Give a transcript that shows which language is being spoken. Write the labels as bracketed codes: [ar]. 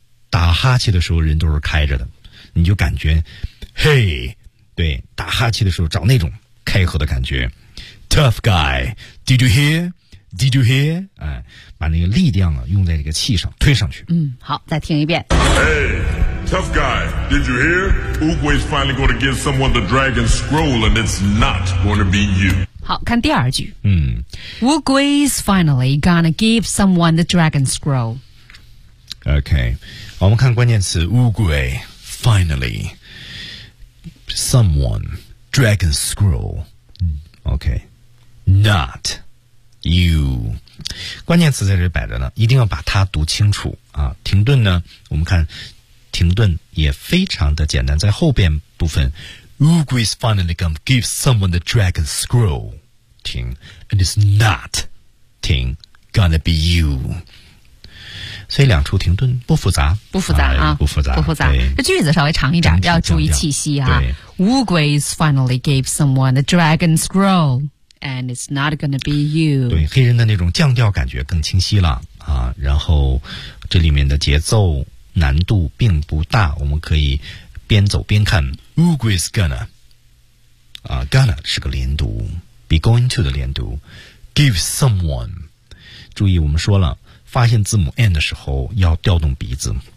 [zh] 打哈气的时候人都是开着的，你就感觉嘿，对，打哈气的时候找那种开合的感觉。 [en] Tough guy, did you hear? Did you hear? [zh] 哎，把那个力量啊用在这个气上推上去。嗯，好，再听一遍。 [en] Hey. Tough guy, did you hear? Oogway's finally going to give someone the dragon scroll, and it's not going to be you. [zh] 好，看第二句。嗯 [en] ，Oogway's finally gonna give someone the dragon scroll. Okay, [zh] 我们看关键词 [en] Oogway finally someone dragon scroll. Okay, not you. [zh] 关键词在这摆着呢，一定要把它读清楚啊。停顿呢，我们看。停顿也非常的简单，在后边部分 [en] Oogway's finally gonna give someone the dragon scroll [zh] 停 [en] and it's not [zh] 停 [en] gonna be you， [zh] 所以两处停顿不复杂，不复杂 啊，不复杂，不复杂，这句子稍微长一点，要注意气息啊。 [en] Oogway's finally gave someone the dragon scroll and it's not gonna be you， [zh] 对，黑人的那种降调感觉更清晰了啊。然后这里面的节奏难度并不大，我们可以边走边看。 [en] Oogway's gonna 啊 ，gonna [zh] 是个连读 [en] ，be going to [zh] 的连读。 [en] Give someone， [zh] 注意我们说了，发现字母 n 的时候要调动鼻子。